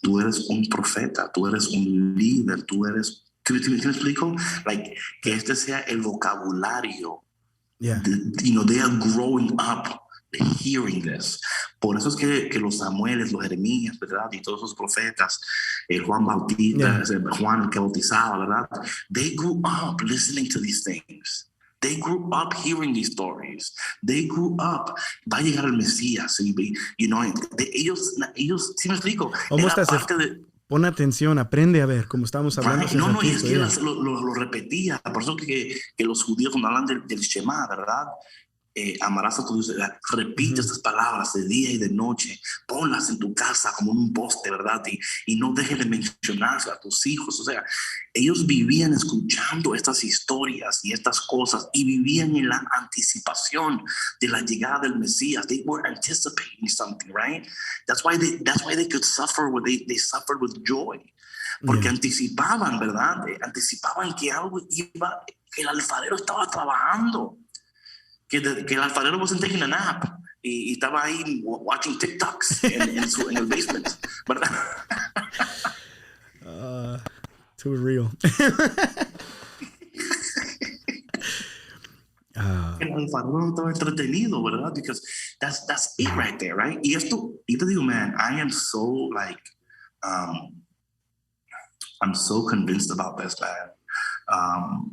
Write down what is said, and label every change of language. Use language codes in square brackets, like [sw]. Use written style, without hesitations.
[es] Tú eres un profeta, tú eres un líder, tú eres... ¿Me explico? Like, que este sea el vocabulario. [en] Yeah. They are growing up hearing this. [es] Por eso es que los Samueles, los Jeremías, ¿verdad? Y todos esos profetas, Juan Bautista, Juan el que bautizaba, ¿verdad? [en] They grew up listening to these things. They grew up hearing these stories. They grew up, [es] va a llegar el Mesías, ellos, ¿sí me explico? [en] Almost [es] Era [en] as if, [es] parte de... pon atención, aprende a ver, como estábamos hablando hace No, y es ratito. que lo repetía, por eso que los judíos cuando hablan del Shema, ¿verdad? Amarás a tu Dios, repite estas palabras de día y de noche, ponlas en tu casa como un poste, ¿verdad? Y no dejes de mencionarse a tus hijos. O sea, ellos vivían escuchando estas historias y estas cosas y vivían en la anticipación de la llegada del Mesías. [en] They were anticipating something, right? That's why they could suffer, they suffered with joy. [es] Porque anticipaban, ¿verdad? Anticipaban que algo iba, que el alfarero estaba trabajando. Que el alfarero [en] wasn't taking a nap [es] y estaba ahí [en] watching TikToks [es] en el basement, ¿verdad? [en] Too real. [es] El alfarero estaba entretenido, ¿verdad? [en] Because that's it right there, right? [es] Y esto, y te digo, [en] man, I am so like, I'm so convinced about this, man.